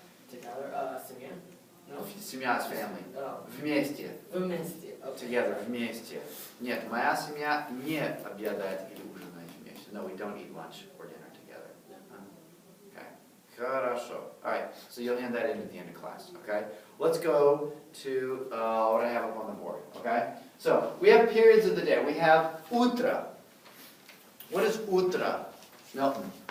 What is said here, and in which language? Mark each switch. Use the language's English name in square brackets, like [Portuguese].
[English] Together, семья? No? Семья is family. Oh. [Russian] Вместе. Вместе. Okay. [English] Together, вместе. [Russian] Нет, моя семья не обедает или ужинает вместе. [English] No, we don't eat lunch or dinner together. Okay. Хорошо. Alright, so you'll hand that in at the end of class, okay? Let's go to what I have up on the board, okay? So, we have periods of the day. We have утро. What is утро? Milton.